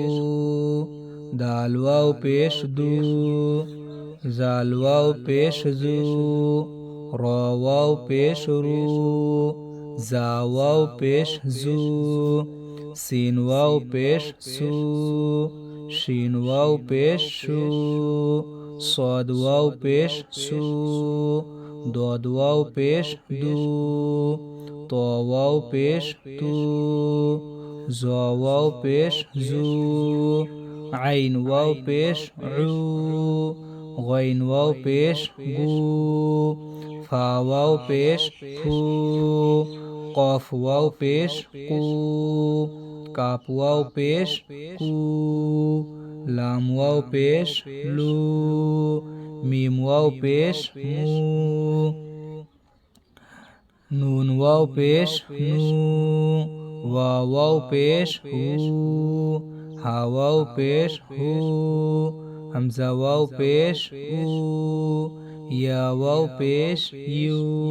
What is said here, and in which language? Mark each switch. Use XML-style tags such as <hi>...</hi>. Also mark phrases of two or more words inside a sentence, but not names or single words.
<bn>দাল ওয়াও পেশ দু, জাল ওয়াও পেশ জু, র ওয়াও পেশ রু, জা ওয়াও পেশ জু, সিন ওয়াও পেশ সু, শিন ওয়াও পেশ শু,</bn> <ur>صاد واو پیش سو، داد واو پیش دو، طا واو پیش تو، زا واو پیش زو، عین واو پیش عو، غین واو پیش گو، فا واو پیش فو، قاف واو پیش قو،</ur> <bn>কাপ ওয়াও পেশ কু, লাম ওয়াও পেশ লু, মিম ওয়াও পেশ মু, নুন ওয়াও পেশ নু, ওয়া ওয়াও পেশ হু, হা ওয়াও পেশ হু, হামজা ওয়াও পেশ উ, ইয়া ওয়াও পেশ ইউ।</bn>